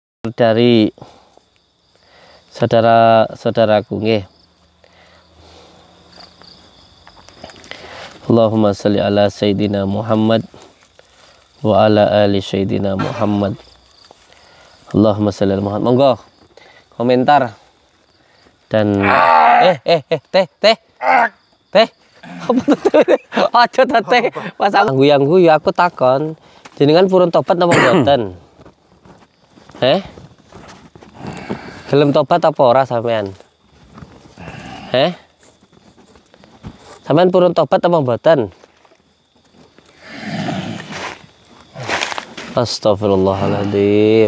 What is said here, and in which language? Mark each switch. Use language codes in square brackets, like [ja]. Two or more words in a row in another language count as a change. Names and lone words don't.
[id] komentar dari saudara-saudaraku nggih. [ar] اللهم صل على سيدنا محمد وعلى آل سيدنا محمد. اللهم صل على محمد. [id] Monggo komentar dan teh apa tuh? [jv] Aja teh pas aku guyu aku takon jenengan purun tobat apa mboten? Gelem tobat apa ora sampean? Sampean purun tobat apa mboten? [ar] Astagfirullahaladzim.